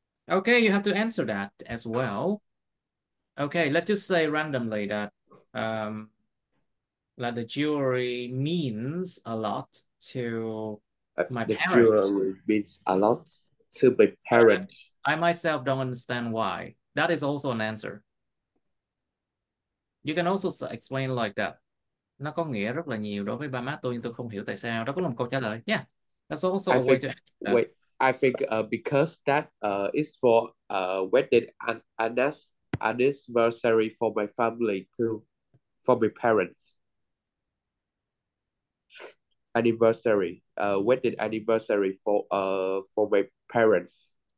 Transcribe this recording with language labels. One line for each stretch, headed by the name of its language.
English: Okay, you have to answer that as well. Okay, let's just say randomly that like the jewelry means a lot to my the parents. jewelry means a lot to my parents. I myself don't understand why. That is also an answer. You can also explain like that.
Vietnamese: Nó có nghĩa rất là nhiều đối với ba má tôi nhưng tôi không hiểu tại sao. Đó cũng là một câu trả lời.
English: Yeah, that's also a way to answer that. Wait, I think because that is for wedding anniversary for my family too, for my parents. Anniversary, wedding anniversary for my parents.